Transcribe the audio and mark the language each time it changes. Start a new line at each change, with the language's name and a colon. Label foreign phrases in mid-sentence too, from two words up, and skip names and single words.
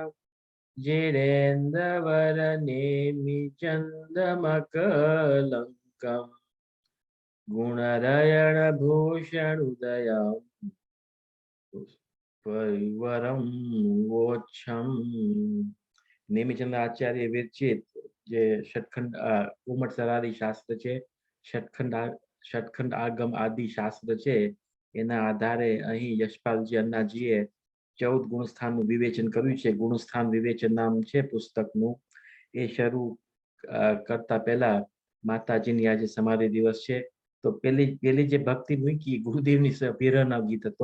Prakrit languages: जिरेन्द्रवरनेमि चन्दमकलङ्कम् गुणरयण भूषण उदयं परिवरम वोच्छम।
Gujarati: नेमिचंद्र आचार्य विरचित જે ષટખંડ ઉમટસર આદિ શાસ્ત્ર છે, ષટખંડ આગમ આદિ શાસ્ત્ર છે, એના આધારે અહીં યશપાલજી અન્નાજીએ 14 ગુણસ્થાનનું વિવેચન કર્યું છે. ગુણસ્થાન વિવેચન નામ છે પુસ્તકનું. એ શરૂ કરતા પહેલા માતાજીની આજે સમાધિ દિવસ છે, તો પેલી જે ભક્તિ મૂકી ગુરુદેવની વિરહનો ગીત હતો.